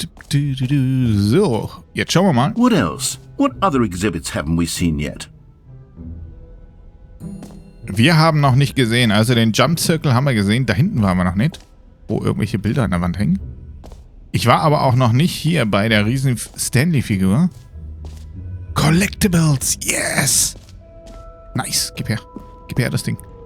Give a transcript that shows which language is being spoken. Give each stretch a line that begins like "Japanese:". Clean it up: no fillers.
German: So, jetzt schauen wir mal.
English: What else? What other exhibits haven't we seen yet?
German: Wir haben noch nicht gesehen, also den Jump Circle haben wir gesehen, da hinten waren wir noch nicht, wo irgendwelche Bilder an der Wand hängen. Ich war aber auch noch nicht hier bei der riesen Stanley-Figur.
English: Collectibles, yes!
German: Nice, gib her das Ding.